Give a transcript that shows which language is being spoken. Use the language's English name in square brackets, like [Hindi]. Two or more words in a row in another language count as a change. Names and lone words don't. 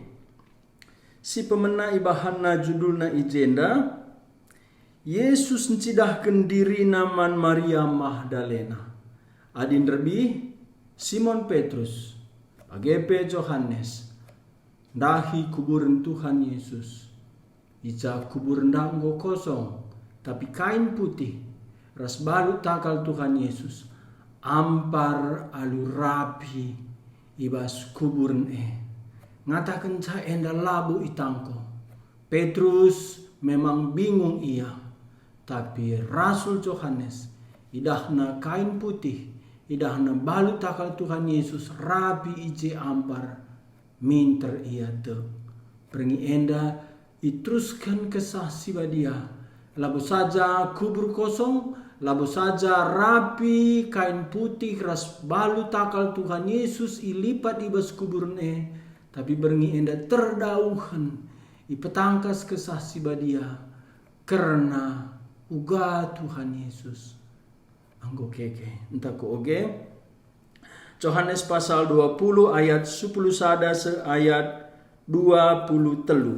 [Batak Karo] Si pemena ibahana judulna ijenda Yesus ncidahkeun diri naman Maria Magdalena. Adin rebi Simon Petrus, agepe Yohanes. Dahi kuburan Tuhan Yesus. Ica kubur ndanggo kosong, tapi kain putih, ras balu takal Tuhan Yesus, ampar alu rapi, ibas kuburan ngatakan ca enda labu itangko. Petrus [Indonesian] memang bingung [Batak Karo] ia, tapi Rasul Yohanes, idahna kain putih, idahna balu takal Tuhan Yesus, rapi ije ampar, minter ia te. Peringi enda, iteruskan kesah si badia. Labu saja kubur kosong, labu saja rapi kain putih ras balu takal Tuhan Yesus ilipat ibas kuburne, tapi berngi enda terdauhan ipetangkas kesah si badia karena uga Tuhan Yesus. Anggo keke entah ko oge Yohanes pasal 20 ayat 10 sada se ayat 20 telu.